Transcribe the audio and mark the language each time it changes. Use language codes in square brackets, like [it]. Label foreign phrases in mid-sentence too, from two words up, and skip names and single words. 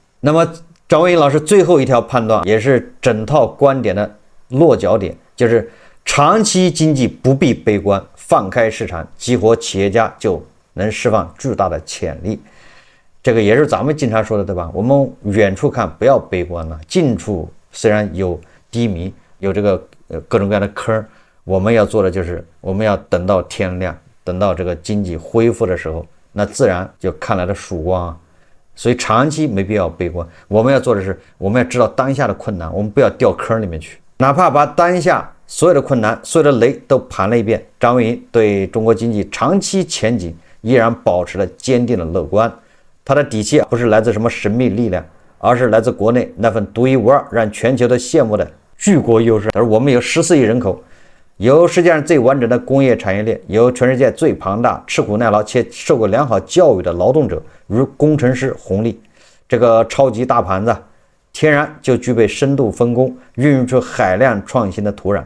[zh] 那麼張文英老師最後一條判斷，也是整套觀點的落腳點，就是長期經濟不必悲觀，放開市場，激活企業家就能釋放巨大的潛力。這個也是咱們經常說的，對吧？我們遠處看不要悲觀了，近處雖然有低迷，有這個各種各樣的坑，我們要做的就是我們要等到天亮，等到這個經濟恢復的時候，那自然就看來的曙光啊。所以長期沒必要悲觀，我們要做的是我們要知道當下的困難，我們不要掉坑裡面去，哪怕把当下所有的困難、所有的雷都盘了一遍，張文英对中國經濟長期前景依然保持了堅定的樂觀。他的底氣不是來自什麼神秘力量，而是來自國內那份獨一無二、讓全球都羨慕的巨國優勢。而我們有14億人口，有世界上最完整的工業產業鏈，有全世界最龐大、吃苦耐勞且受過良好教育的勞動者，如工程師紅利。這個超級大盤子天然就具備深度分工、孕育出海量創新的土壤。